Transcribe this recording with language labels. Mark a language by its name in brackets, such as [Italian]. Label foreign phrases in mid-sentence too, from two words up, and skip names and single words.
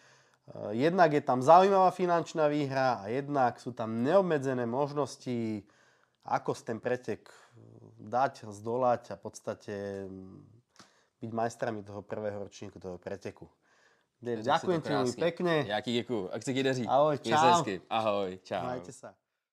[Slovak] Jednak je tam zaujímavá finančná výhra a jednak sú tam neobmedzené možnosti, ako ten pretek dať, zdolať a v podstate byť majstrami toho prvého ročníku, toho preteku. Ďakujem ti veľmi pekne. [Czech] Já ti děkuju. Ať se ti daří. Ahoj, Měj se čau. hezky. Ahoj, čau. [Slovak] Majte sa.